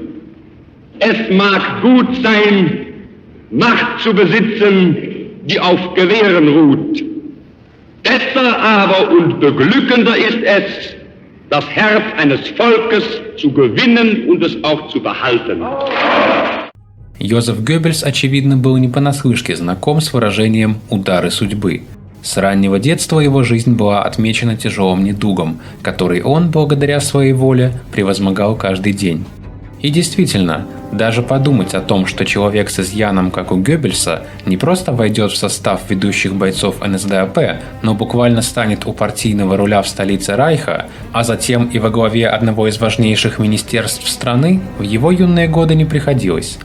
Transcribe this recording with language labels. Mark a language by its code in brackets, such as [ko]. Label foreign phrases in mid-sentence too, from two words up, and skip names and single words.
[de] Es mag gut sein, Macht zu besitzen, die auf Gewehren ruht. Besser aber und beglückender ist es, das Herz eines Volkes zu gewinnen und es auch zu behalten. [ru] Йозеф Геббельс, очевидно, был не понаслышке знаком с выражением «удары судьбы». С раннего детства его жизнь была отмечена тяжелым недугом, который он, благодаря своей воле, превозмогал каждый день. И действительно, даже подумать о том, что человек с изъяном, как у Геббельса, не просто войдет в состав ведущих бойцов НСДАП, но буквально станет у партийного руля в столице Райха, а затем и во главе одного из важнейших министерств страны, в его юные годы не приходилось.